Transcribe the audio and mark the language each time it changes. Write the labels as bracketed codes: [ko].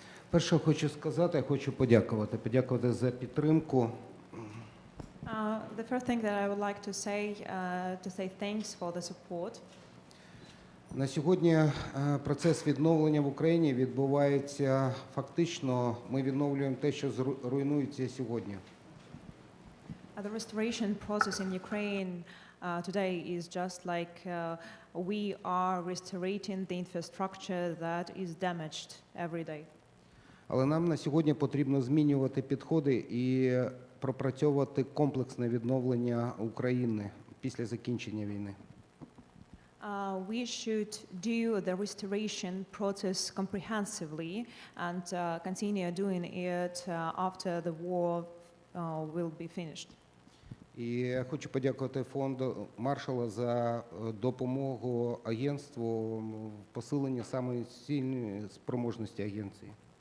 [uk] Перше, хочу сказати, хочу подякувати за підтримку. [en] The first thing that I would like to say thanks for the support. [uk] На сьогодні процес відновлення в Україні відбувається фактично, ми відновлюємо те, що руйнується сьогодні. [en] The restoration process in Ukraine today is just like we are restoring the infrastructure that is damaged every day. [uk] Але нам на сьогодні потрібно змінювати підходи і пропрацьовувати комплексне відновлення України після закінчення війни. [en] We should do the restoration process comprehensively and continue doing it after the war will be finished. [uk] І я хочу подякувати фонду Маршалла за допомогу агентству в посиленні саме сильної спроможності агенції.